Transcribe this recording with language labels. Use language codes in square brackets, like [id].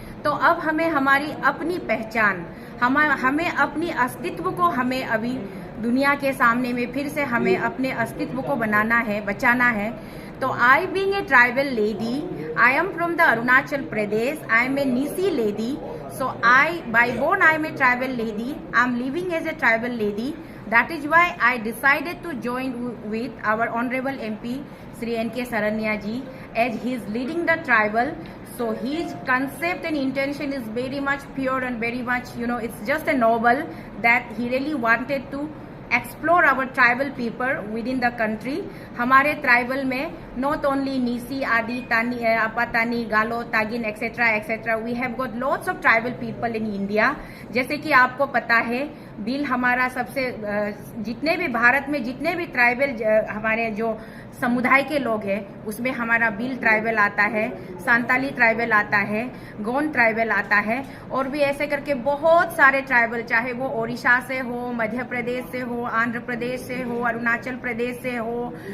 [hi] तो अब हमें हमारी अपनी पहचान, हमें अपनी अस्तित्व को, हमें अभी दुनिया के सामने में फिर से हमें अपने अस्तित्व को बनाना है, बचाना है। [en] तो I being a tribal lady, I am from the Arunachal Pradesh, I am a Nyishi lady, so by born I am a tribal lady, I am living as a tribal lady. That is why I decided to join with our honorable MP Sri N.K. Saranya ji, as he is leading the tribal. So his concept and intention is very much pure and very much, it's just a noble that he really wanted to explore our tribal people within the country. [hi] हमारे tribal में [en] not only Nyishi, Adi, Tani, Apatani, Galo, Tagin, etcetera etcetera, we have got lots of tribal people in India. [hi] जैसे कि आपको पता है, बिल हमारा सबसे, जितने भी भारत में जितने भी ट्राइबल हमारे जो समुदाय के लोग हैं, उसमें हमारा बिल ट्राइबल आता है, सांताली ट्राइबल आता है, गोंड ट्राइबल आता है, और भी ऐसे करके बहुत सारे ट्राइबल, चाहे वो ओडिशा से हो, मध्य प्रदेश से हो, आंध्र प्रदेश से हो, अरुणाचल प्रदेश से हो,